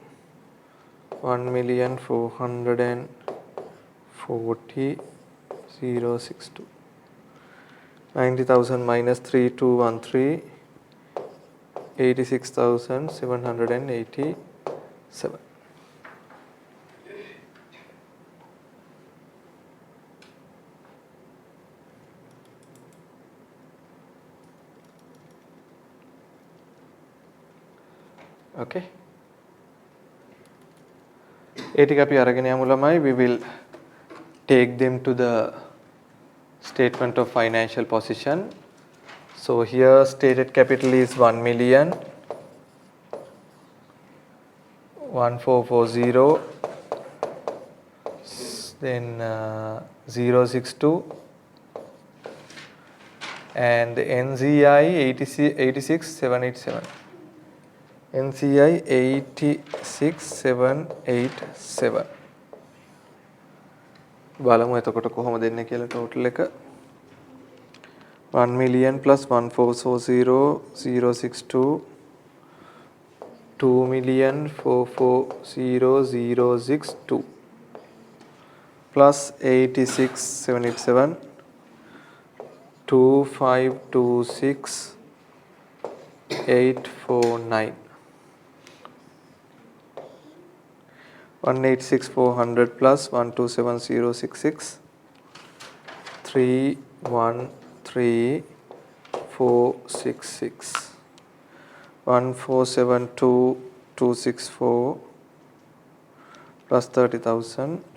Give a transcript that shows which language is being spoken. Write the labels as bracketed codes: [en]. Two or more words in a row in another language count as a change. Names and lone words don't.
[en] 1,440,062 90,000 minus 3213 86,787 okay [si] ඒ ටික අපි අරගෙන යමු ළමයි [en] we will take them to the statement of financial position so here stated capital is 1 million 1440 then 062 and NCI 86787 NCI [si] 86787 බලමු එතකොට කොහොමද දෙන්නේ කියලා total එක [en] 1 million plus 1,440,062 2,440,062 plus 86,787 2526,849 186,400 plus 127,066 313,466 1,472,264 plus 30,000